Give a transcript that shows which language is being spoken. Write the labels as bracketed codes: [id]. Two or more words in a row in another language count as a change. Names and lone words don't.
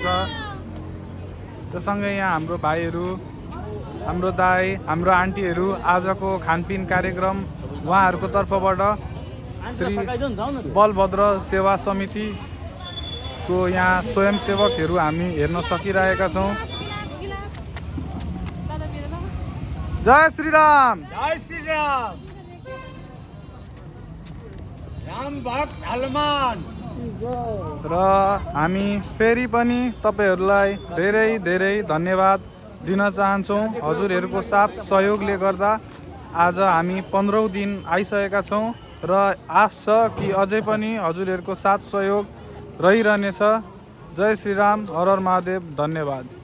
[ne] त्यससँगै यहाँ हाम्रो भाइहरू, हाम्रो दाइ, हाम्रो आन्टीहरू आजको खानपिन कार्यक्रम उहाँहरूको तर्फबाट श्री बलभद्र सेवा समितिको यहाँ स्वयंसेवकहरू हामी हेर्न सकिरहेका छौँ। जय श्री राम, जय श्री राम। राम भक्त हनुमान। र हामी फेरि पनि तपाईहरूलाई धेरै धेरै धन्यवाद दिन चाहन्छौँ। हजुरहरूको साथ सहयोगले गर्दा आज हामी 15औं दिन आइसकेका छौँ र आश छ कि अझै पनि हजुरहरूको साथ सहयोग रहिरहनेछ। जय श्री राम, हर हर महादेव, धन्यवाद।